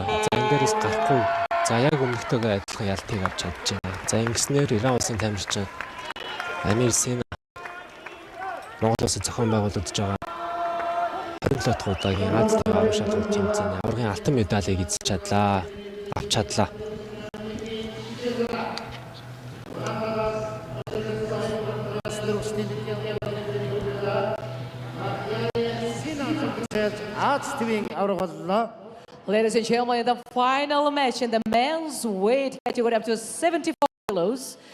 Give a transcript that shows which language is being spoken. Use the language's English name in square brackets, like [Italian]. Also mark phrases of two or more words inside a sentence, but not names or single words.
[Mongolian] За энэ дээрээс гарахгүй. За яг өмнөхтэйгээ адилхан ялтыг авч чадчихжээ. За ингэснээр Иран улсын тамирчин Амир Сина Монгол улсын зохион байгуулагдаж байгаа 27 дахь удаагийн Азийн аварга шалгалт тэмцээний аваргын алтан медалийг эзэж чадлаа. Авч чадлаа. [English] Ladies and gentlemen, the final match in the men's weight category up to 74 kilos.